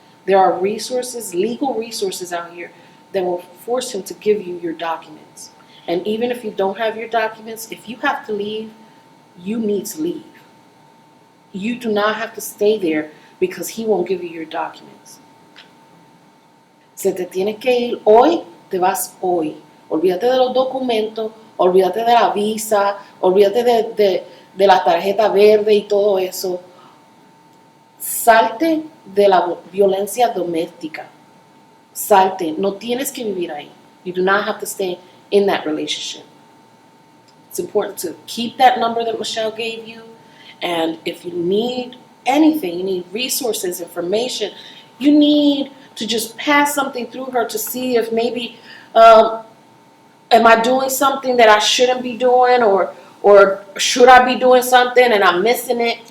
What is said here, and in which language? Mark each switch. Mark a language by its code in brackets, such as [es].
[en] There are resources, legal resources out here that will force him to give you your documents. And even if you don't have your documents, if you have to leave, you need to leave. You do not have to stay there because he won't give you your documents. [es] Se te tiene que ir hoy, te vas hoy. Olvídate de los documentos, olvídate de la visa, olvídate de la tarjeta verde y todo eso. Salte de la violencia doméstica. Salte. No tienes que vivir ahí. [en] You do not have to stay in that relationship. It's important to keep that number that Michelle gave you. And if you need anything, you need resources, information, you need to just pass something through her to see if maybe, am I doing something that I shouldn't be doing, or should I be doing something and I'm missing it?